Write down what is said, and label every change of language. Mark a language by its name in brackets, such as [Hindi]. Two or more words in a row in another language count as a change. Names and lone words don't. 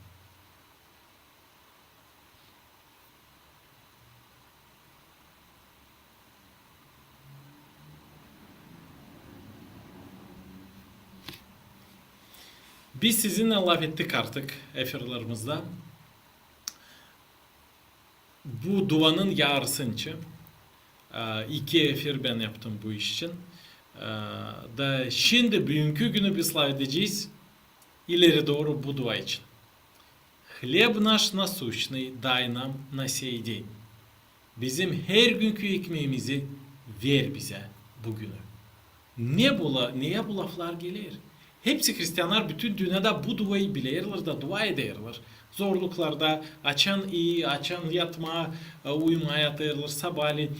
[Gagauz] Biz sizinle laf ettik artık efirlerimizde. Bu duanın yarısını için 2 efir ben yaptım bu iş için. Da şimdi bugünkü günü biz laf edeceğiz ileri doğru bu dua için. [Russian] Хлеб наш насущный дай нам на сей день. [Gagauz] Bizim her günkü ekmeğimizi ver bize bugünü. Neye bu laflar gelir? Hepsi Hristiyanlar bütün dünyada bu duayı bilirler da dua ederler. Zorluklarda açan iyi, açan yatma, uyumaya yatırlar sabahleyin.